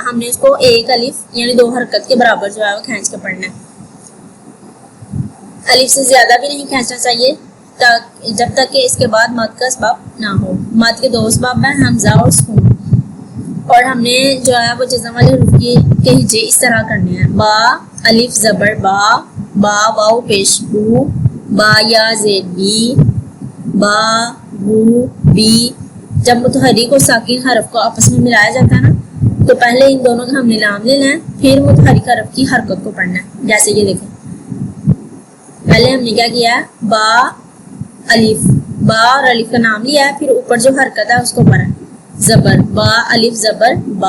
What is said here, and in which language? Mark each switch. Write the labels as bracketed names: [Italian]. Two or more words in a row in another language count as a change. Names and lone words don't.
[Urdu] ہم نے اس کو ایک الف یعنی 2 حرکت کے برابر جو ہے وہ کھینچ کے پڑھنا ہے۔ الف سے زیادہ بھی نہیں کھینچنا چاہیے جب تک کہ اس کے بعد مد کا اسباب نہ ہو۔ مد کے 2 اسباب ہیں، حمزہ اور سکون۔ اور ہم نے جو ہے وہ جزم والے حروف کے ہجے اس طرح کرنے ہیں: با، الف زبر با، با واو پیش بو، با یا زیر بی، با بو بی۔ جب متحرک اور ساکن حرف کو آپس میں ملایا جاتا ہے نا، تو پہلے ان دونوں کا ہم نے نام لینا ہے، پھر متحرک حرف کی حرکت کو پڑھنا ہے۔ جیسے یہ دیکھیں، پہلے ہم نے کیا کیا ہے؟ با الف، با اور الف کا نام لیا ہے، پھر اوپر جو حرکت ہے اس کو پڑھا زبر، با الف زبر با۔